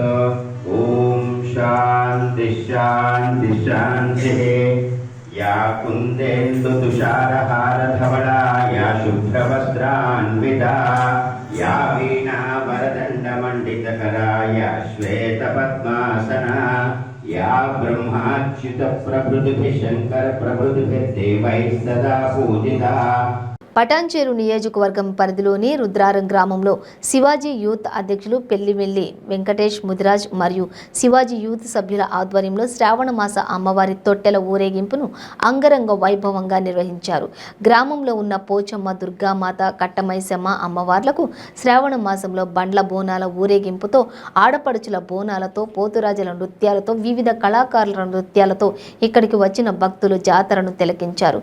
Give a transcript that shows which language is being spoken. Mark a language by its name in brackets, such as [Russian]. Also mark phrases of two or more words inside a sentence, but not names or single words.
[Sanskrit] ఓం శాంతి శాంతి శాంతి. యా కుందేందు తుషారహార ధవళా, యా శుభ్రవస్త్రాన్వితా, యా వీణా వరదండ మండితకరా, యా శ్వేత పద్మాసనా, या ब्रह्माच्युत प्रभृतिभिः शंकर प्रभृतिभिः देवैः सदा पूजिता. [Telugu] పటాన్చేరు నియోజకవర్గం పరిధిలోని రుద్రారం గ్రామంలో శివాజీ యూత్ అధ్యక్షులు పెళ్లివెల్లి వెంకటేష్ ముదిరాజ్ మరియు శివాజీ యూత్ సభ్యుల ఆధ్వర్యంలో శ్రావణ మాస అమ్మవారి తొట్టెల ఊరేగింపును అంగరంగ వైభవంగా నిర్వహించారు. గ్రామంలో ఉన్న పోచమ్మ, దుర్గామాత, కట్టమైసమ్మ అమ్మవార్లకు శ్రావణ మాసంలో బండ్ల బోనాల ఊరేగింపుతో, ఆడపడుచుల బోనాలతో, పోతురాజుల నృత్యాలతో, వివిధ కళాకారుల నృత్యాలతో ఇక్కడికి వచ్చిన భక్తులు జాతరను తిలకించారు.